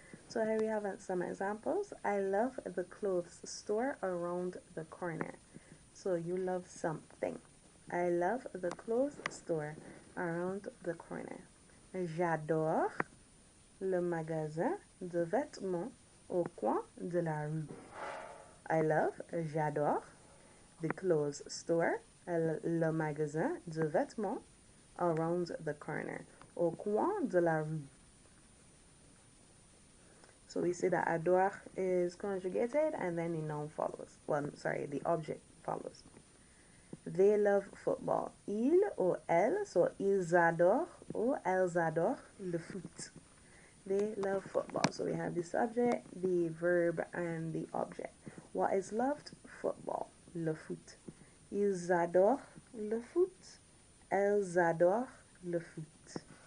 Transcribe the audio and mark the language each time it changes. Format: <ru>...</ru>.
<en>So here we have some examples. I love the clothes store around the corner. So you love something. I love the clothes store around the corner.</en> <fr>J'adore le magasin de vêtements au coin de la rue. J'adore</fr> <en>the clothes store,</en> <fr>le magasin de vêtements</fr> <en>around the corner,</en> <fr>au coin de la rue.</fr> <en>So we see that adore is conjugated and then the noun follows. The object follows. They love football.</en> <fr>Ils ou elles, so ils adorent ou elles adorent le foot.</fr> <en>They love football. So we have the subject, the verb, and the object. What is loved? Football.</en> <fr>Le foot. Ils adorent le foot. Elles adorent le foot.</fr>